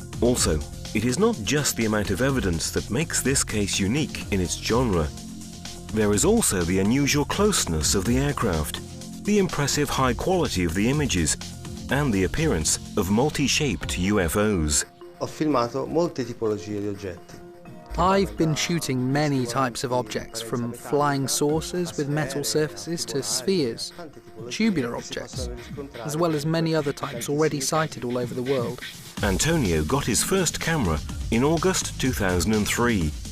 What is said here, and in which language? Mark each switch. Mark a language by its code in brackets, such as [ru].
[en] Also, it is not just the amount of evidence that makes this case unique in its genre. There is also the unusual closeness of the aircraft, the impressive high quality of the images, and the appearance of multi-shaped UFOs. [it] Ho filmato molte tipologie di oggetti. [en] I've been shooting many types of objects, from flying saucers with metal surfaces to spheres, tubular objects, as well as many other types already sighted all over the world. Antonio got his first camera in August 2003.